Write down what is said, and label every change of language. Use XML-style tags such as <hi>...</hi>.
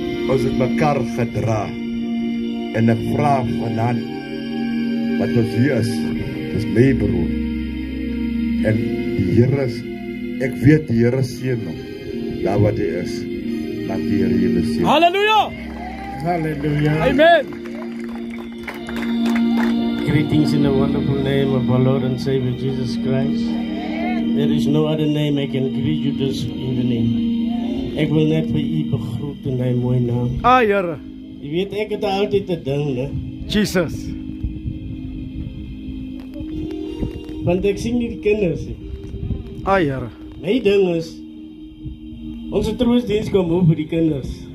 <af>Ons het mekaar gedra. En ek vra vanaand, wat ons hier is, dis my broer. En die Here is, ek weet die Here seën hom, daar wat hy is, laat die Here julle seën. Hallelujah. Hallelujah. Amen.</af> <en>Greetings in the wonderful name of our Lord and Savior Jesus Christ. There is no other name I can greet you this evening.</en> <af>Ek wil net vir u begroet in my mooi naam. Here. Jy weet ek het altyd te ding, né? Jesus. Want ek sien nie die kinders nie. Here. My ding is, onze troostdiens kom op vir die kinders.</af>